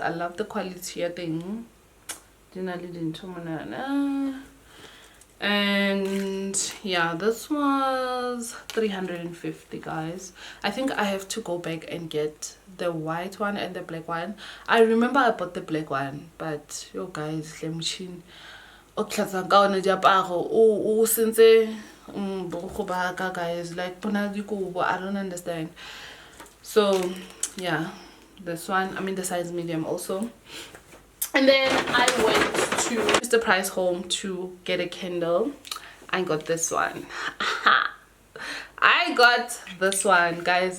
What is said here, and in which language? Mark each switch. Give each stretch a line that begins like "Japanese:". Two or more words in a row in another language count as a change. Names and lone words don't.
English: I love the quality. I think And yeah, this was 350, guys. I think I have to go back and get the white one and the black one. I remember I bought the black one, but yo guys,
Tswana: le machine o tlatsa ka ona diaparo o sentse go ba ka,
English: guys, like
Tswana: bona dikobo,
English: I don't understand. So yeah, this one, I mean the size medium also. And then I went to Mr. Price Home to get a Kindle. I got this one. I got this one, guys.